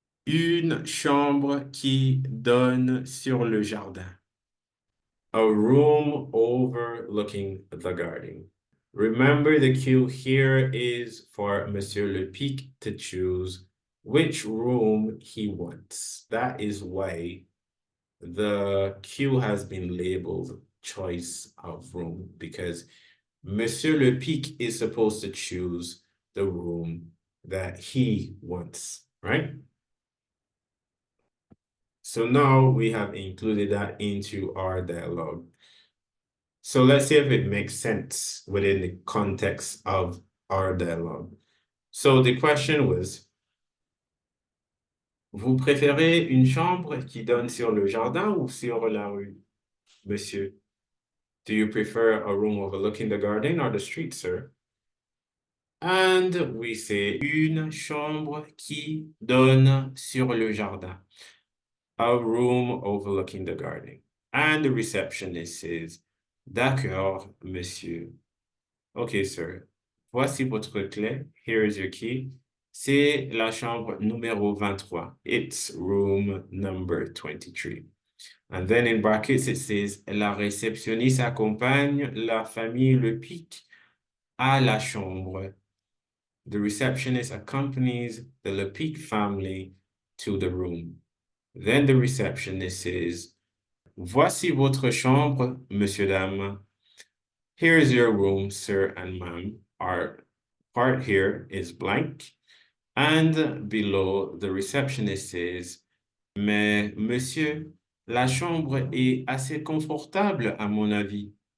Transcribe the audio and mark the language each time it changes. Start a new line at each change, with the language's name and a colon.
French: Une chambre qui donne sur le jardin.
English: A room overlooking the garden. Remember, the cue here is for Monsieur Le Pic to choose which room he wants. That is why the cue has been labeled choice of room, because Monsieur Le Pic is supposed to choose the room that he wants, right? So now we have included that into our dialogue. So let's see if it makes sense within the context of our dialogue. So the question was,
French: vous préférez une chambre qui donne sur le jardin ou sur la rue, monsieur?
English: Do you prefer a room overlooking the garden or the street, sir? And we say
French: une chambre qui donne sur le jardin.
English: A room overlooking the garden. And the receptionist says,
French: d'accord, monsieur.
English: Okay, sir.
French: Voici votre clé.
English: Here is your key.
French: C'est la chambre numéro 23.
English: It's room number 23. And then in brackets, it says,
French: la réceptionniste accompagne la famille Le Pic à la chambre.
English: The receptionist accompanies the Le Pic family to the room. Then the receptionist says,
French: voici votre chambre, monsieur, dame.
English: Here is your room, sir and ma'am. Our part here is blank. And below, the receptionist says,
French: mais monsieur, la chambre est assez confortable à mon avis.